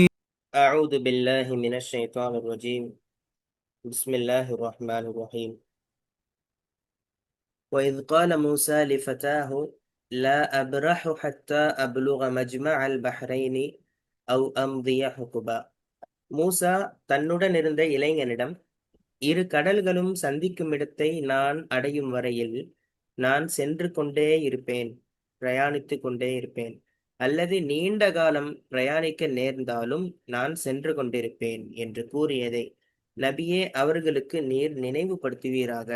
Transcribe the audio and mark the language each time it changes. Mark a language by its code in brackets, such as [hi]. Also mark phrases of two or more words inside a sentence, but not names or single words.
[ar] أعوذ بالله من الشيطان الرجيم. بسم الله الرحمن الرحيم. وإذ قال موسى لفتاه لا أبرح حتى أبلغ مجمع البحرين أو أمضي حقبا. [ta] மூசா தன்னுடன் இருந்த இளைஞனிடம், இரு கடல்களும் சந்திக்கும் இடத்தை நான் அடையும் வரையில் நான் சென்று கொண்டே இருப்பேன், பிரயாணித்துக் கொண்டே இருப்பேன், அல்லது நீண்ட காலம் பிரயாணிக்க நேர்ந்தாலும் நான் சென்று கொண்டிருப்பேன் என்று கூறியதை நபியே அவர்களுக்கு நீர் நினைவுபடுத்துவீராக.